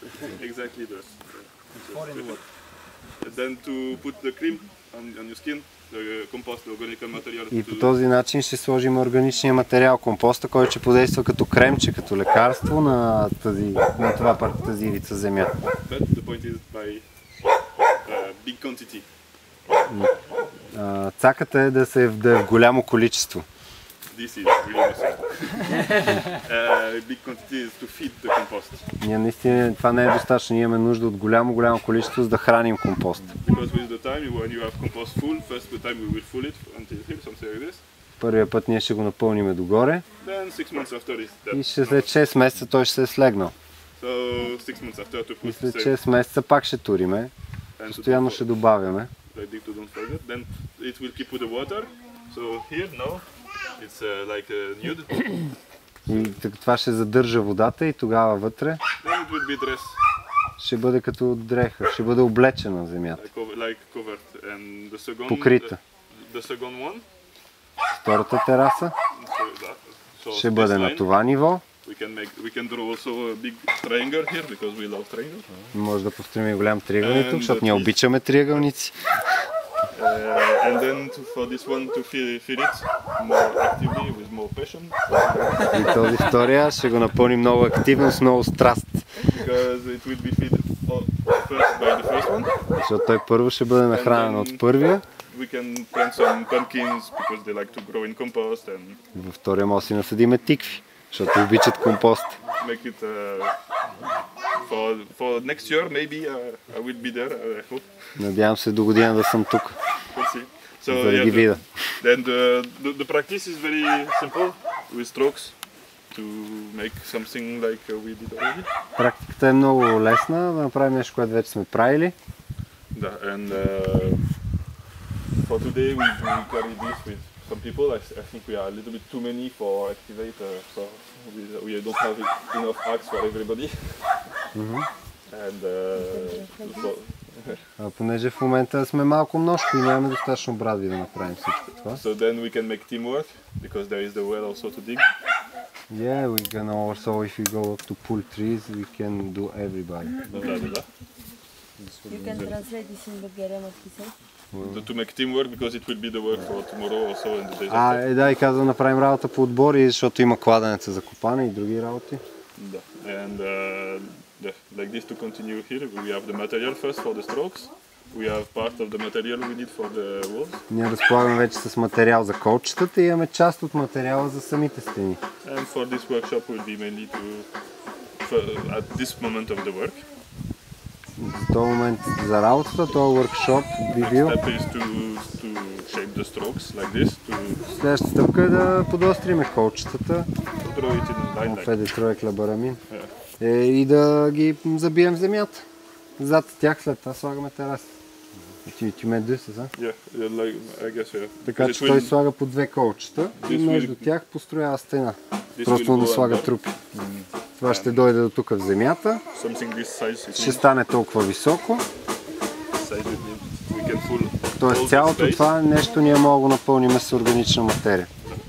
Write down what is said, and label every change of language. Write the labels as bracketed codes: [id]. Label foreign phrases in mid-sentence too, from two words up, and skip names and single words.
[en] Exactly the then to put the cream on your skin, the compost, the organic material. [bg] И по този начин ще сложим органичния материал, компоста, който ще подейства като кремче, като лекарство на тази ивица земя. [en] But the point is by big quantity. [bg] Цаката е да е в голямо количество. [en] This is really big quantity is to feed the compost. [bg] Ние наистина това не е достатъчно. Ние имаме нужда от голямо количество, за да храним компост. [en] Because with the time, when you have compost full, first the time we will fill it until here, something like this. [bg] Първия път ние ще го напълним догоре. [en] Then 6 months after is that. [bg] И след 6 месеца той ще се е слегнал. [en] So 6 months after to put. [bg] И след 6 месеца пак ще туриме. Постоянно ще добавяме. [en] Like to don't forget. Then it will keep with the water. So here now it's like nude. [bg] И това ще задържа водата и тогава вътре [en] Then it will be dress. [bg] Ще бъде като дреха, ще бъде облечена в земята. [en] Like covered. And the second, [bg] покрита. [en] The second one. [bg] Втората тераса ще бъде на това ниво. [en] We can draw also a big triangle here because we love triangles. [bg] Може да построим голям триъгълник, защото ние обичаме триъгълници. [en] And then for this one to fill it more actively with more passion. [bg] И този втория ще го напълним много активно с много страст. [en] Because it will be fed first by the first one. [bg] Защото той първо ще бъде нахранен от първия. [en] We can plant some pumpkins because they like to grow in compost and. [bg] Във втория може да си насадиме тикви, защото обичат компост. [en] Make it for next year maybe I will be there. I hope. [bg] Надявам се до година да съм тук. [en] So [bg] за да ги видя. [en] Then the practice is very simple with strokes to make something like we did already. [bg] Практиката е много лесна, да направим нещо, което вече сме правили. Да, [en] and for today we carry this with some people. I think we are a little bit too many for activate, so we don't have enough axe for everybody. And [bg] Понеже в момента сме малко множко и нямаме достатъчно брадви да направим всичко това. [en] so then we can make teamwork because there is the well also to dig. Yeah, we can also, if we go up to pull trees, we can do everybody. You can translate this in Bulgarian, what he said. To make teamwork because it will be the work for tomorrow also and the days after. [bg] Да, и каза да направим работа по отбори, защото има кладенеца за копане и други работи. Да. [en] And like this to continue here, we have the material first for the strokes. We have part of the material we need for the walls. [bg] Ние разполагаме вече с материал за колчетата и имаме част от материала за самите стени. [en] And for this workshop will be mainly at this moment of the work. [bg] В този момент за работата, този workshop би бил. [en] Step is to shape the strokes like this. [bg] Следващата стъпка е да подостриме колчетата. [en] To draw it in line like [bg] Федетроек лабарамин. И да ги забием в земята. Зад тях след това слагаме тераси. Ти ме дъса, са? Yeah, like, I guess, yeah. Така че той слага по две колчета и между тях построява стена. Просто да слага трупи. Това ще дойде до тук в земята. Ще стане толкова високо. Тоест цялото това нещо ние мога да напълним с органична материя.